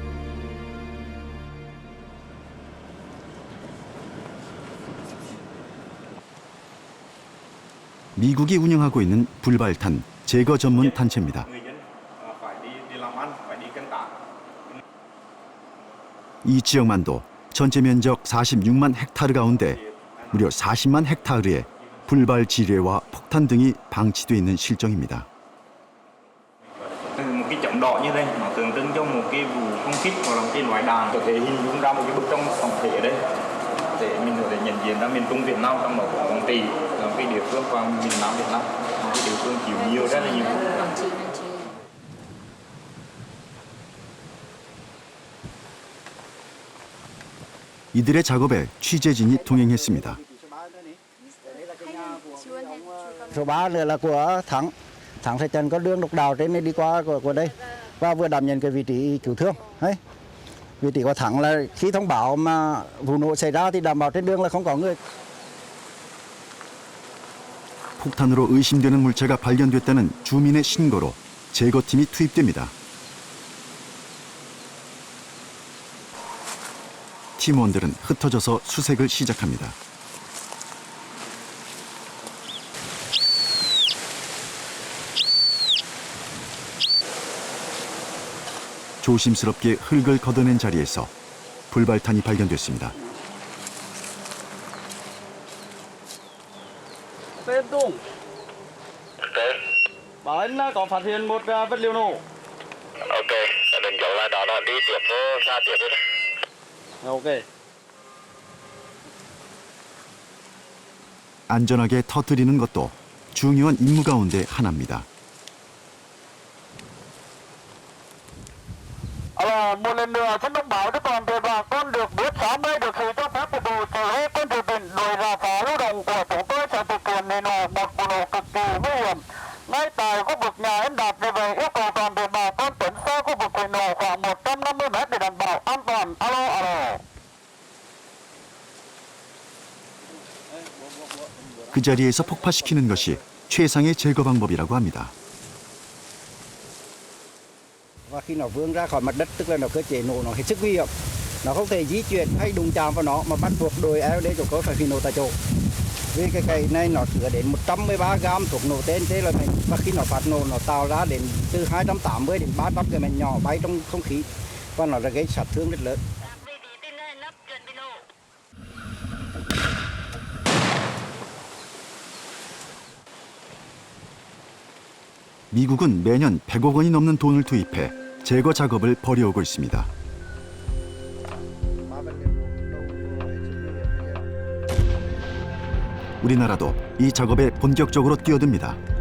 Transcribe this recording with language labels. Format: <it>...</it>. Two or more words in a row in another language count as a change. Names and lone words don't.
<ko>미국이 운영하고 있는 불발탄 제거 전문 단체입니다. 이 지역만도 전체 면적 46만 헥타르 가운데 무려 40만 헥타르의 불발 지뢰와 폭탄 등이 방치돼 있는 실정입니다.</ko> <vi>Một cái chấm đỏ như đây nó tượng trưng cho một cái vụ không kích hoặc là một cái loại đạn có thể hình dung ra một cái bức tranh tổng thể ở đây để mình có thể nhận diện ra miền Trung Việt Nam trong đó có Quảng Trị là một cái địa phương và miền Nam Việt Nam một cái địa phương chịu nhiều rất là nhiều.</vi> <ko>이들의 작업에 취재진이 동행했습니다.</ko> <vi>Số 3 nữa là của Thắng. Thắng Thị Trấn có đường độc đạo trên này đi qua của đây và vừa đảm nhận cái vị trí cứu thương. Đấy. Vị trí của Thắng là khi thông báo mà vụ nổ xảy ra thì đảm bảo trên đường là không có người.</vi> <ko>폭탄으로 의심되는 물체가 발견됐다는 주민의 신고로 제거팀이 투입됩니다. 팀원들은 흩어져서 수색을 시작합니다. 조심스럽게 흙을 걷어낸 자리에서 불발탄이 발견됐습니다.</ko> <vi>Tên Tùng. Bảo anh có phát hiện một vật liệu nổ. Ok, đừng dấu lại đó đi tiếp ra tiếp đi. Ok.</vi> <ko>안전하게 터뜨리는 것도 중요한 임무 가운데 하나입니다.</ko> <vi>Một lần nữa xin thông báo cho toàn thể bà con được biết sáng nay được sự cho phép của Bộ Chỉ huy Quân sự tỉnh, đội rà phá lưu động của chúng tôi sẽ thực hiện nổ một vụ nổ cực kỳ nguy hiểm ngay tại khu vực nhà anh Đạt. Vì vậy yêu cầu toàn thể bà con tránh xa khu vực vụ nổ khoảng 150 m để đảm bảo an toàn. Alo.</vi> <ko>그 자리에서 폭파시키는 것이 최상의 제거 방법이라고 합니다.</ko> <vi>Và khi nó vươn ra khỏi mặt đất tức là nó cơ chế nổ nó hết sức nguy hiểm. Nó không thể di chuyển hay đụng chạm vào nó mà bắt buộc đội EOD của tôi phải phi nổ tại chỗ. Vì cái này nó chứa đến 113 gram thuốc nổ tên thế là mình, và khi nó phát nổ nó tạo ra đến từ 280 đến 300 cái mảnh nhỏ bay trong không khí và nó là gây sát thương rất lớn.</vi> <ko>미국은 매년 100억 원이 넘는 돈을 투입해 제거 작업을 벌여오고 있습니다. 우리나라도 이 작업에 본격적으로 뛰어듭니다.</ko>